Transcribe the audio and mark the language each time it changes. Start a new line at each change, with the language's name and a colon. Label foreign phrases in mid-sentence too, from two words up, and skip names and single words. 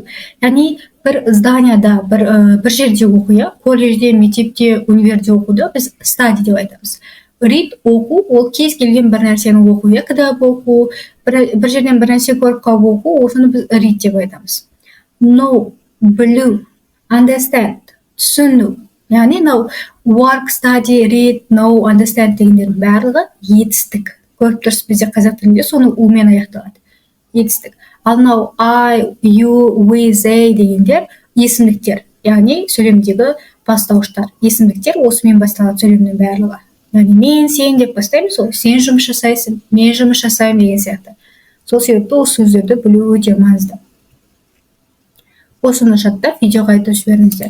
Kazakh: Яғни бір зданияда, бір жерде оқу, колледжде, мектепте, универде оқуды біз study деп айтамыз. Read, оқу, ол кез келген бір нәрсені оқу, кітап оқу, бір жерден бір нәрсе көріп қалып оқу, осыны біз read деп айтамыз. Know, білу, understand, түсіну. Яғни
English: work, study, read, know, understand
Kazakh: дегендердің барлығы етістік. Көріп тұрсыз, бізде қазақ тілінде соны умен аяқталады. Етістік. Ал
English: I, you, we, they
Kazakh: дегендер есімдіктер. Яғни сөйлемдегі бастауыштар. Есімдіктер осымен басталады сөйлемнің барлығы. Яғни мен, сен деп бастаймыз, сен жұмыс жасайсың, мен жұмыс жасаймын деген сияқты. Сол себепті осы сөздерді білу өте маңызды. Осыны жаттап, видеоға айтып жіберіңіздер.